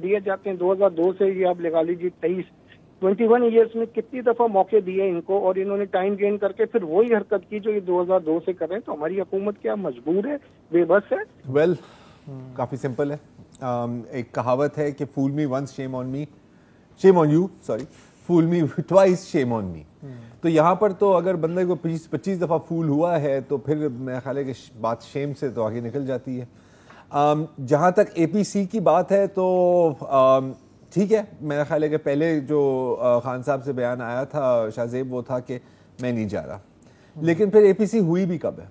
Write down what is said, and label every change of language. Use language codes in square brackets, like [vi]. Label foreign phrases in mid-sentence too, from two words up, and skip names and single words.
[ur] 2002 سے یہ آپ لگا لیجیے 21 ایئرس میں کتنی دفعہ موقع دیے ان کو, اور انہوں نے [en] time gain [ur] کر کے پھر وہی حرکت کی جو یہ 2002 سے کر رہے ہیں. تو ہماری حکومت کیا مجبور ہے, بے بس ہے؟ ویل کافی سمپل ہے. ایک کہاوت ہے کہ [en] fool me once shame on me, shame on you, sorry, fool me twice shame on me. [ur] تو یہاں پر تو اگر بندے کو 25 دفعہ فول ہوا ہے تو پھر میرا خیال ہے کہ بات شیم سے تو آگے نکل جاتی ہے. جہاں تک اے پی سی کی بات ہے تو ٹھیک ہے, میرا خیال ہے کہ پہلے جو خان صاحب سے بیان آیا تھا شاہزیب وہ تھا کہ میں نہیں جا رہا, لیکن پھر اے پی سی ہوئی بھی کب ہے؟